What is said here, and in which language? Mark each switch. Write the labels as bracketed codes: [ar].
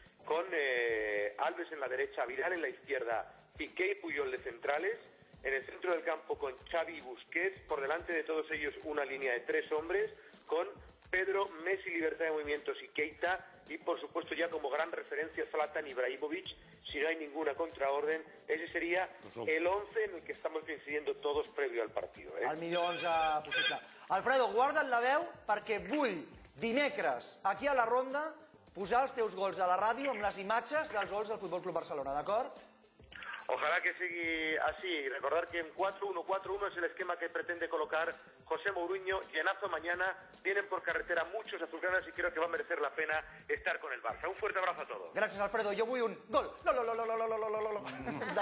[es] con Alves en la derecha, Vidal en la izquierda, Piqué y Puyol de centrales, en el centro del campo con Xavi y Busquets, por delante de todos ellos una línea de 3 hombres, con Pedro, Messi, Libertad de Movimientos y Keita, y por supuesto ya como gran referencia Zlatan Ibrahimovic, si no hay ninguna contraorden. Ese sería el 11 en el que estamos coincidiendo todos previo al partido, ¿eh? [ca] El millor 11 possible. Alfredo, guarda't la veu perquè vull dimecres aquí a la Ronda posar els teus gols a la ràdio amb les imatges dels gols del Futbol Club Barcelona, d'acord? [es] Ojalá que siga así. Recordar que en 4-1-4-1 es el esquema que pretende colocar José Mourinho. Llenazo mañana. Vienen por carretera muchos azulgranas y creo que va a merecer la pena estar con el Barça. Un fuerte abrazo a todos. [ca] Gràcies, Alfredo. Jo vull un gol.